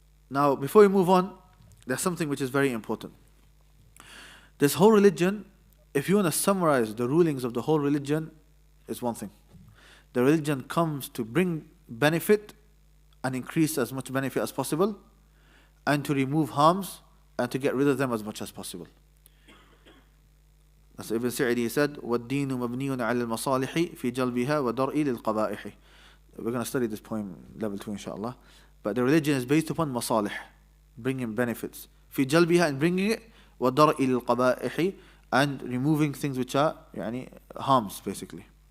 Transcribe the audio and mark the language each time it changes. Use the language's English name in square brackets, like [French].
[English] Now, before we move on, there's something which is very important. This whole religion, if you want to summarize the rulings of the whole religion, is one thing. The religion comes to bring benefit and increase as much benefit as possible, and to remove harms and to get rid of them as much as possible. As Ibn Sa'idi said, [Arabic] وَالدِّينُ مَبْنِيٌ عَلَى الْمَصَالِحِ فِي جَلْبِهَا وَدَرْءِ لِلْقَبَائِحِ. [English] We're going to study this poem level 2 inshallah. But the religion is based upon masalih, bringing benefits. [Arabic] فِي جَلْبِهَا, [English] and bringing it, [Arabic] وَدَرْءِ لِلْقَبَائِحِ, [English] and removing things which are harms basically.